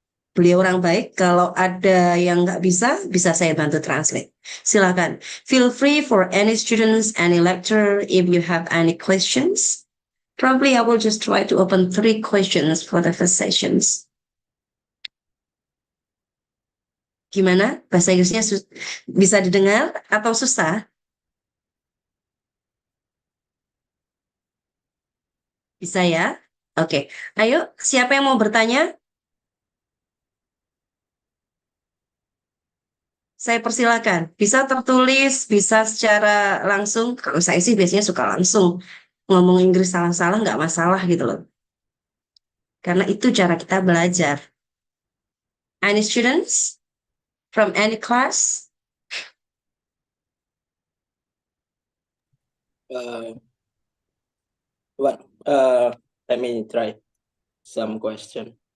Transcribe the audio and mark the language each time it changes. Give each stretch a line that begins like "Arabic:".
Indonesian: Beliau orang baik, kalau ada yang nggak bisa, bisa saya bantu translate. Silakan.
English: Feel free for any students, any lecturer, if you have any questions. Probably I will just try to open 3 questions for the first sessions.
Indonesian: Gimana? Bahasa Inggrisnya bisa didengar atau susah? Bisa ya? Oke. Ayo, siapa yang mau bertanya? Saya persilakan. Bisa tertulis, bisa secara langsung. Kalau saya sih biasanya suka langsung. Ngomong Inggris salah-salah nggak masalah gitu loh. Karena itu cara kita belajar.
English: Any students from any class? What? Let me try some question.